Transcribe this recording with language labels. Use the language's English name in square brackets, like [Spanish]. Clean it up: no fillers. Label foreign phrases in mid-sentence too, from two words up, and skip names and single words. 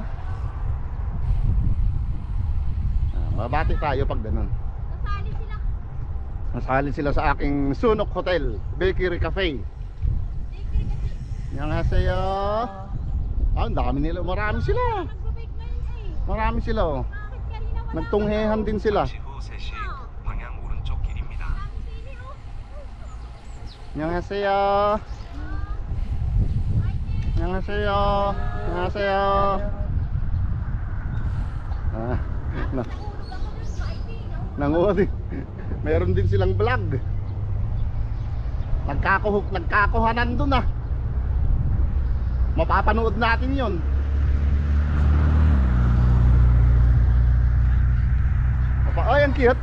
[Filipino] Mabati tayo pag ganun. Nasali sila sa aking Sunok Hotel Bakery Cafe. [Korean] Annyeonghaseyo. [Filipino] Ang dami nila, marami sila. Marami sila. Nagtunghehan din sila. [Korean] 잠시 후 3시 방향 오른쪽 길입니다. 안녕하세요. 안녕하세요. 안녕하세요. [Filipino] Nanguha din. Meron din silang vlog. Nagkakuhanan dun mapapanood natin yon. Ay, ang cute.